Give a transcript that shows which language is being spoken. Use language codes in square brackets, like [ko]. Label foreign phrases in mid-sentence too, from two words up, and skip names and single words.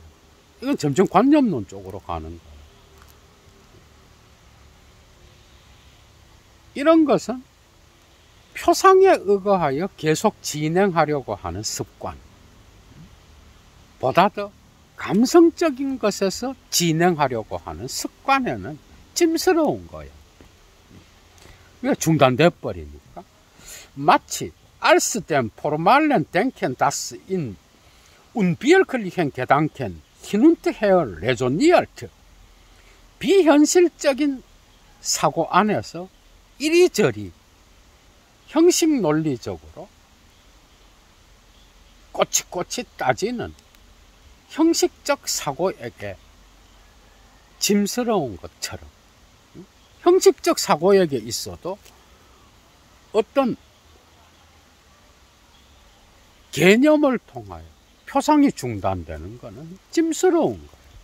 [ko] 이건 점점 관념론 쪽으로 가는 거예요. 이런 것은 표상에 의거하여 계속 진행하려고 하는 습관 보다 더 감성적인 것에서 진행하려고 하는 습관에는 짐스러운 거예요. 그러니까 중단돼 버리니까 마치 [de] als dem formalen Denken, das in unwirklichen Gedanken hinunterher resoniert, [ko] 비현실적인 사고 안에서 이리저리 형식 논리적으로 꼬치꼬치 따지는 형식적 사고에게 짐스러운 것처럼, 형식적 사고에게 있어도 어떤 개념을 통하여 표상이 중단되는 것은 짐스러운 거예요.